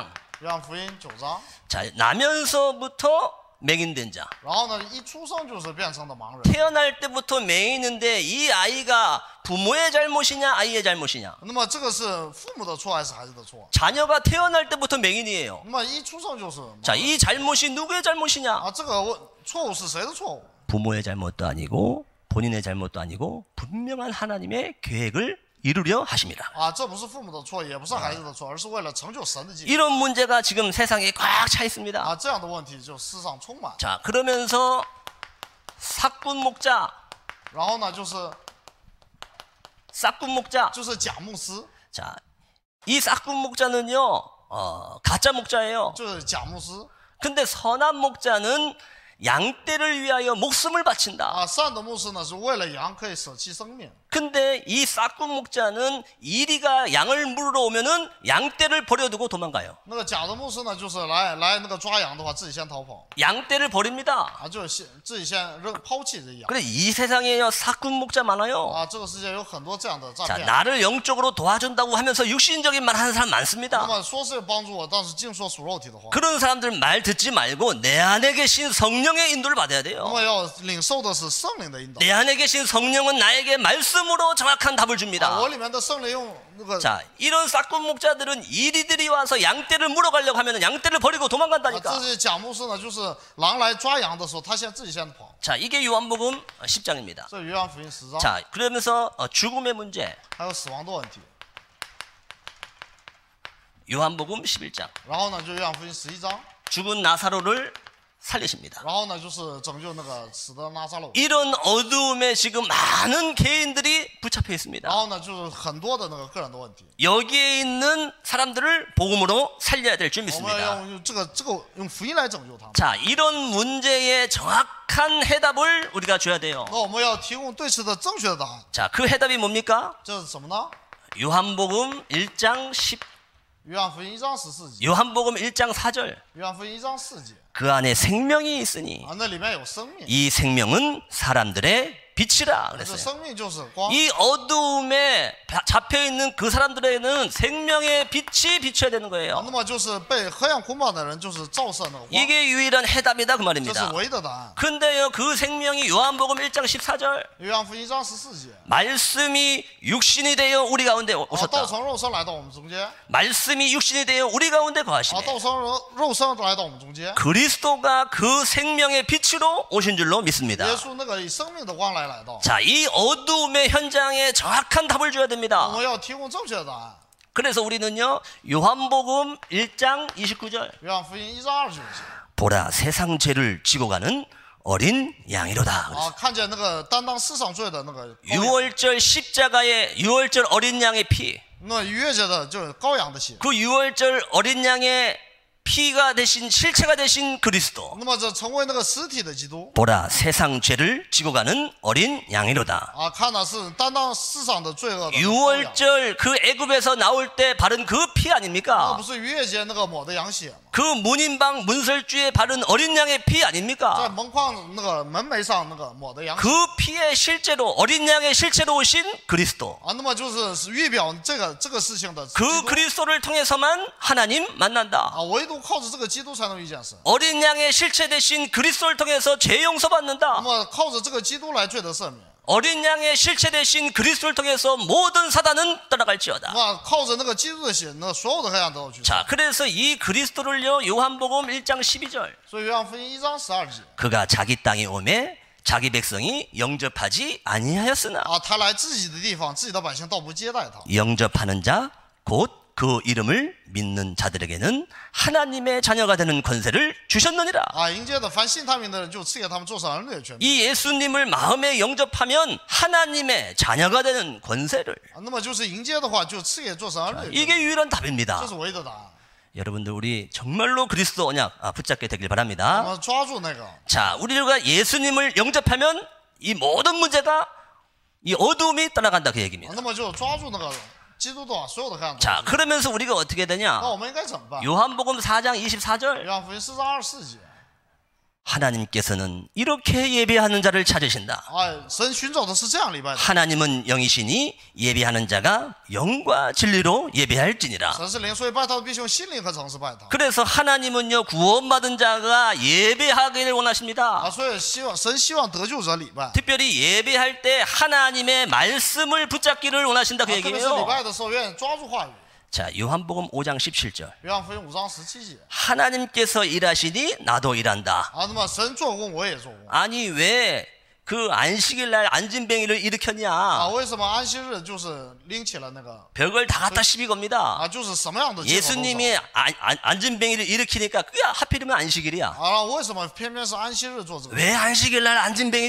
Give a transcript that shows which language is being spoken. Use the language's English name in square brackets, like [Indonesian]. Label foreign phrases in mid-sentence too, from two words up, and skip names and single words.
[Chinese] 约翰福音9章。 [Korean] 자, 나면서부터 맹인된 자. [Chinese] 然后呢，一出生就是变成的盲人。 [Korean] 태어날 때부터 맹인인데 이 아이가 부모의 잘못이냐 아이의 잘못이냐? [Chinese] 那么这个是父母的错还是孩子的错？ [Korean] 자녀가 태어날 때부터 맹인이에요. [Chinese] 那么一出生就是。 [Korean] 자, 이 잘못이 누구의 잘못이냐? [Chinese] 啊，这个错误是谁的错误？ [Korean] 부모의 잘못도 아니고 본인의 잘못도 아니고 분명한 하나님의 계획을 이루려 하십니다. [Chinese] 啊，这不是父母的错，也不是孩子的错，而是为了成就神的计划。 [Korean] 이런 문제가 지금 세상에 꽉 차 있습니다. [Chinese] 啊，这样的问题就世上充满。 [Korean] 자, 그러면서 삭군 목자, [Chinese] 然后呢，就是 [Korean] 싹군 목자. [Chinese] 假牧师， [Korean] 자, 이 싹군 목자는요, 가짜 목자예요. [Chinese] 就是假牧师。 [Korean] 근데 선한 목자는 양떼를 위하여 목숨을 바친다. [Chinese] 啊，善的牧师呢是为了羊可以舍弃生命。 [Korean] 근데 이 싹군 목자는 이리가 양을 물으러 오면은 양떼를 버려두고 도망가요. [Chinese] 那个假的牧师呢，就是来那个抓羊的话，自己先逃跑。 [Korean] 양떼를 버립니다. [Chinese] 啊，就是自己先抛弃这羊。 [Korean] 그래 이 세상에요 싹군 목자 많아요. [Chinese] 啊，这个世界有很多这样的诈 [Korean] 자, [Chinese] 骗。 [Korean] 나를 영적으로 도와준다고 하면서 육신적인 말 하는 사람 [Chinese] 那 [Korean] 많습니다. [Chinese] 么说是帮助我，但是净说属肉体的话。 [Korean] 그런 사람들 말 듣지 말고 내 안에 계신 성령의 인도를 받아야 [Chinese] 那 [Korean] 돼요. [Chinese] 么要领受的是圣灵的引导。 [Korean] 내 안에 계신 성령은 나에게 말씀으로 정확한 답을 啊， 줍니다. [Chinese] 我里面的圣灵用那个。 [Korean] 자, 이런 싹군 목자들은 이리들이 와서 양떼를 물어가려고 하면 양떼를 버리고 啊， 도망간다니까. [Chinese] 这些假牧师呢，就是狼来抓羊的时候，他自己先跑。 [Korean] 자, 이게 요한복음 10장입니다. [Chinese] 这约翰福音10章。 [Korean] 자, 그러면서 죽음의 문제. [Chinese] 还有死亡的问题。 [Korean] 요한복음 11장. [Chinese] 然后呢，就约翰福音11章。 [Korean] 죽은 나사로를 살리십니다. [Chinese] 然后呢，就是拯救那个死的拉撒路。 [Korean] 이런 어두움에 지금 많은 개인들이 붙잡혀 [Chinese] 然 [Korean] 있습니다. [Chinese] 后呢，就是很多的那个个人的问题。 [Korean] 여기에 있는 사람들을 복음으로 살려야 될 줄 [Chinese] 我们 [Korean] 믿습니다. [Chinese] 要用这个用福音来拯救他们。 [Korean] 자, 이런 문제에 정확한 해답을 우리가 줘야 돼요. [Chinese] 那我们要提供对此的正确的答案。 [Korean] 자, 그 해답이 뭡니까? [Chinese] 这是什么呢？ [Korean] 요한복음 1장 10, [Chinese] 约翰福音1章14节。 [Korean] 요한복음 1장 4절. [Chinese] 约翰福音1章4节。 [Korean] 그 안에 생명이 있으니 [Chinese] 啊，那里面有生命。 [Korean] 이 생명은 사람들의 빛이라 [Chinese] 这 [Korean] 그랬어요. [Chinese] 生命就是光。 [Korean] 이 어두움에 잡혀 있는 그 사람들에게는 생명의 빛이 비춰야 되는 啊， 거예요. [Chinese] 那么就是被黑暗捆绑的人，就是照射那个光。 [Korean] 이게 유일한 해답이다 그 [Chinese] 这是 [Korean] 말입니다. [Chinese] 唯一的答案。 [Korean] 근데요 그 생명이 요한복음 1장 14절 [Chinese] 约翰福音1章14节。 [Korean] 말씀이 육신이 되어 우리 가운데 [Chinese] 啊，道 [Korean] 오셨다. [Chinese] 成肉身来到我们中间。 [Korean] 말씀이 육신이 되어 우리 가운데 啊， 거하시네. [Chinese] 道成肉身来到我们中间。 [Korean] 그리스도가 그 생명의 빛으로 오신 줄로 믿습니다. [Chinese] 耶稣那个以生命的光来到。 [Korean] 자, 이 어두움의 현장에 정확한 답을 줘야 [Chinese] 我 [Korean] 됩니다. [Chinese] 们要提供正确的答案。 [Korean] 그래서 우리는요 요한복음 1장 29절 [Chinese] 约翰福音1章29节。 [Korean] 보라 세상 죄를 지고 가는 어린 양이로다. [Chinese] 啊，看见那个担当世上罪的那个羔羊。 [Korean] 6월절 십자가의 6월절 어린 양의 피, [Chinese] 那逾越节的就是羔羊的血。 [Korean] 그 6월절 어린 양의 피가 되신 실체가 되신 그리스도. [Chinese] 那么这成为那个实体的基督。 [Korean] 보라 세상 죄를 지고 가는 어린 양이로다. [Chinese] 啊，看的是担当世上的罪恶的羔羊。 [Korean] 6월절 그 애굽에서 나올 때 바른 그 피 [Chinese] 那 [Korean] 아닙니까? [Chinese] 不是逾越节那个抹的羊血吗？ [Korean] 그 문인방 문설주에 바른 어린 양의 피 [Chinese] 在 [Korean] 아닙니까? [Chinese] 门框那个门楣上那个抹的羊血。 [Korean] 그 피의 실제로 어린 양의 실체로 오신 그리스도. [Chinese] 啊，那么就是预表这个事情的基 [Korean] 그 [Chinese] 督。 [Korean] 그리스도를 통해서만 하나님 만난다. [Chinese] 啊，唯独靠着这个基督才能遇见神。 [Korean] 어린 양의 실체 대신 그리스도를 통해서 죄 [Chinese] 那 [Korean] 용서받는다. [Chinese] 么靠着这个基督来罪得赦免。 [Korean] 어린 양의 실체 대신 그리스도를 통해서 모든 사단은 떠나갈지어다. [Chinese] 那靠着那个基督的血，那所有的黑暗都要去。 [Korean] 자, 그래서 이 그리스도를요 요한복음 1장 12절 [Chinese] 所以约翰福音1章12节。 [Korean] 그가 자기 땅에 오매 자기 백성이 영접하지 아니하였으나 [Chinese] 啊，他来自己的地方，自己的百姓倒不接待他。 [Korean] 영접하는 자 곧 그 이름을 믿는 자들에게는 하나님의 자녀가 되는 권세를 주셨느니라. [Chinese] 啊，迎接的凡信他名的人，就赐给他们做上儿女的权柄。 [Korean] 이 예수님을 마음에 영접하면 하나님의 자녀가 되는 권세를. [Chinese] 啊，那么就是迎接的话，就赐给做上儿女的权柄。 [Korean] 이게 유일한 답입니다. [Chinese] 这是唯一的答案。 [Korean] 여러분들 우리 정말로 그리스도 언약 붙잡게 되길 [Chinese] 我 [Korean] 바랍니다. [Chinese] 们抓住那个。 [Korean] 자, 우리가 예수님을 영접하면 이 모든 문제가 이 어두움이 떠나간다 그 얘기입니다. [Chinese] 那么就抓住那个基督的话，所有的黑暗都 [Korean] 자, 그러면서 우리가 어떻게 [Chinese] 那 [Korean] 되냐? [Chinese] 我们应该怎么办？ [Korean] 요한복음 4장 24절 [Chinese] 约翰福音4章24节， [Korean] 하나님께서는 이렇게 예배하는 자를 찾으신다. [Chinese] 哎，神寻找的是这样礼拜的。 [Korean] 하나님은 영이시니 예배하는 자가 영과 진리로 예배할지니라. [Chinese] 神是灵，所以拜他的必须用心灵和诚实拜他。 [Korean] 그래서 하나님은요 구원받은 자가 예배하기를 원하십니다. [Chinese] 啊，所以神希望得救者礼拜。啊， [Korean] 특별히 예배할 때 하나님의 말씀을 붙잡기를 원하신다 그 [Chinese] 特别是礼 [Korean] 얘기예요. [Chinese] 拜的时候，愿意抓住话语。 [Korean] 자, 요한복음 5장 17절. [Chinese] 约翰福音5章17节。 [Korean] 하나님께서 일하시니 나도 일한다. [Chinese] 啊，那么神做工，我也做工。 [Korean] 아니 왜 그 안식일 날 앉은뱅이를 啊， 일으켰냐? [Chinese] 为什么安息日就是拎起了那个？ [Korean] 별걸 다 갖다 시비 겁니다. [Chinese] 啊，就是什么样的借口都找。 [Korean] 예수님이 앉은뱅이를 일으키니까 그게 하필이면 안식일이야. [Chinese] 啊，为什么偏偏是安息日做这个？ [Korean] 왜 안식일 날 앉은뱅이를